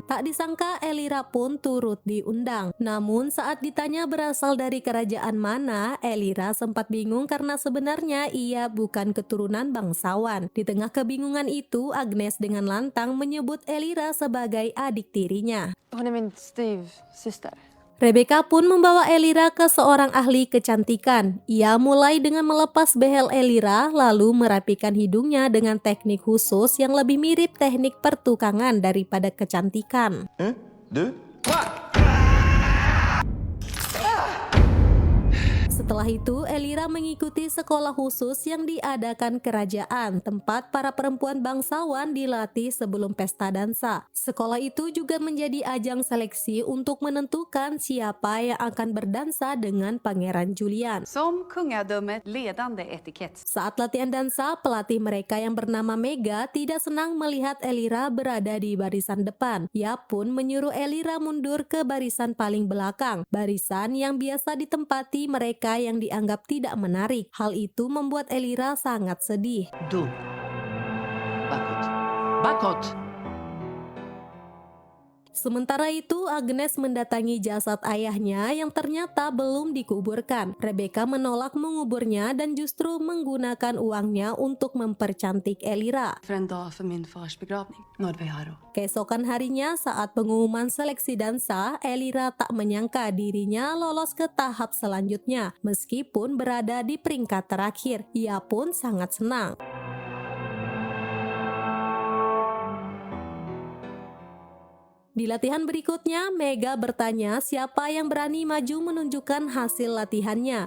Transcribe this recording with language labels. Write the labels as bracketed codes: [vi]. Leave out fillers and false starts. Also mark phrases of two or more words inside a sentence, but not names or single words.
[id] Tak disangka Elira pun turut diundang. Namun saat ditanya berasal dari kerajaan mana, Elira sempat bingung karena sebenarnya ia bukan keturunan bangsawan. Di tengah kebingungan itu, Agnes dengan lantang menyebut Elira sebagai adik tirinya. [sv] Hon är min styvsyster. [id] Rebecca pun membawa Elira ke seorang ahli kecantikan. Ia mulai dengan melepas behel Elira, lalu merapikan hidungnya dengan teknik khusus yang lebih mirip teknik pertukangan daripada kecantikan. Setelah itu, Elira mengikuti sekolah khusus yang diadakan kerajaan, tempat para perempuan bangsawan dilatih sebelum pesta dansa. Sekolah itu juga menjadi ajang seleksi untuk menentukan siapa yang akan berdansa dengan Pangeran Julian. [sv] Som kungadömet ledande etikett. [id] Saat latihan dansa, pelatih mereka yang bernama Mega tidak senang melihat Elira berada di barisan depan. Ia pun menyuruh Elira mundur ke barisan paling belakang, barisan yang biasa ditempati mereka yang dianggap tidak menarik. Hal itu membuat Elira sangat sedih. [sv] Du. Bakåt. Bakåt! [id] Sementara itu, Agnes mendatangi jasad ayahnya yang ternyata belum dikuburkan. Rebecca menolak menguburnya dan justru menggunakan uangnya untuk mempercantik Elira. [sv] För en dag för min fars begravning. Nordveharo. [id] Keesokan harinya saat pengumuman seleksi dansa, Elira tak menyangka dirinya lolos ke tahap selanjutnya. Meskipun berada di peringkat terakhir, ia pun sangat senang. Di latihan berikutnya, Mega bertanya siapa yang berani maju menunjukkan hasil latihannya.